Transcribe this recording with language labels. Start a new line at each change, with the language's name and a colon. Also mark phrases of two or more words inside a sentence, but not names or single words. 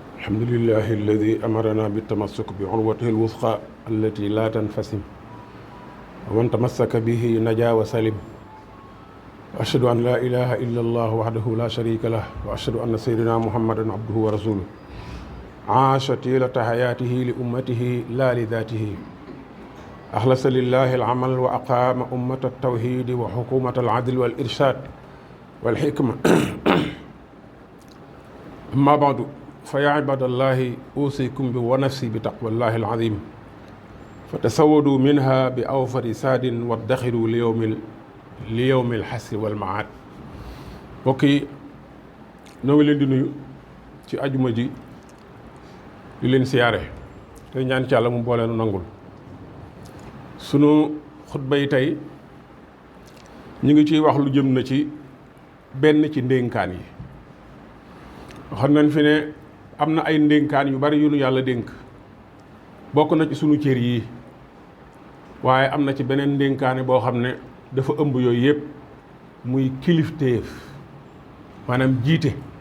Arabic: الحمد لله الذي أمرنا بالتمسك بعروته الوثقى التي لا تنفسم ومن تمسك به نجا وسلم وأشهد أن لا إله إلا الله وحده لا شريك له وأشهد أن سيدنا محمدا عبده ورسوله عاش طيلة حياته لأمته لا لذاته أخلص لله العمل وأقام أمة التوحيد وحكومة العدل والإرشاد والحكمة أما بعد فيا عباد الله أوصيكم ونفسي بتقوى الله العظيم فتسودوا منها بأوفر ساد وادخروا ليوم الحسر والمعاد
Wolof: mbokk yi ñoo ngi leen di nuyu ci ajuma ji di leen siyaare te ñaan ci Yàlla mu boole nu nangul sunu xutba yi tey ñu ngi ciy wax lu jëm na ci benn ci ndénkaan yi xam nañ fi ne am na ay ndénkaan yu bari yu nu Yàlla dénk bokk na ci sunu cër yi waaye am na ci beneen ndénkaane boo xam ne dafa ëmb yooyu yëpp muy kilifteef maanaam jiite